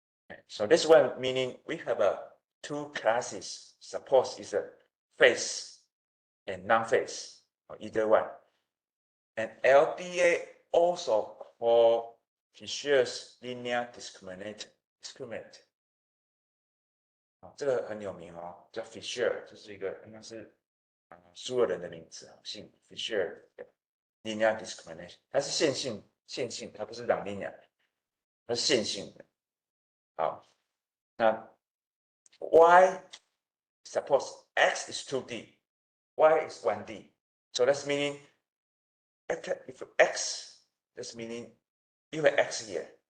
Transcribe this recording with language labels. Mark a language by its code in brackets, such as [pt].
[en] Okay, so this one meaning we have two classes. Suppose is a phase and non-phase, or either one. And LDA also called Fisher's linear discriminant. [zh] 这个很有名哦，叫 Fisher， 这是一个应该是苏俄人的名字，姓 Fisher linear discrimination， 它是线性，它不是朗linear，它是线性的。好，那 [en] Y suppose X is 2D, Y is 1D, so that's meaning if X, that's meaning you have X here.